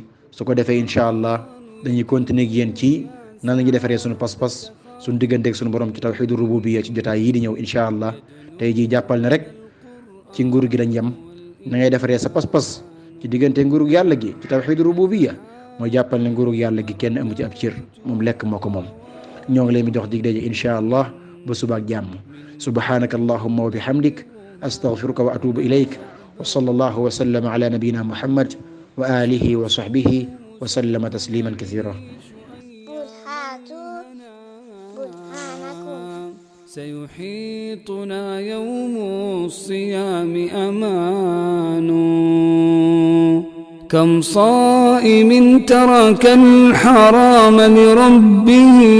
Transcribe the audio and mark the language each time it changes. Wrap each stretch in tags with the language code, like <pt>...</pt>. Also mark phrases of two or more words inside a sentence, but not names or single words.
<wo>su ko defee</wo> <ar>إن شاء الله</ar> <wo>dañuy continuer ak yéen ci nan la ñuy defaree suñu pas-pas suñu digganteeg suñu borom ci</wo> <ar>توحيد الربوبية</ar> <wo>ci jotaay yii di ñëw</wo> <ar>إن شاء الله.</ar> <wo>tey jii jàppal ne rek ci nguur gi lañ yem. na ngay defaree sa pas-pas ci diggante nguurug yàlla gi ci</wo> <ar>توحيد الربوبية</ar> <wo>mooy jàppal ne nguurug yàlla gi kenn amu ci ab cër, moom lekk moo ko moom. ñoo ngi leen di jox dig daje</wo> <ar>إن شاء الله</ar> <wo>ba suba ak jàmm.</wo> <ar>سبحانك اللهم وبحمدك أستغفرك وأتوب إليك وصلى الله وسلم على نبينا محمد وعلى آله وصحبه وسلم تسليما كثيرا. سيحيطنا يوم الصيام أمان كم صائم ترك الحرام لربه</ar>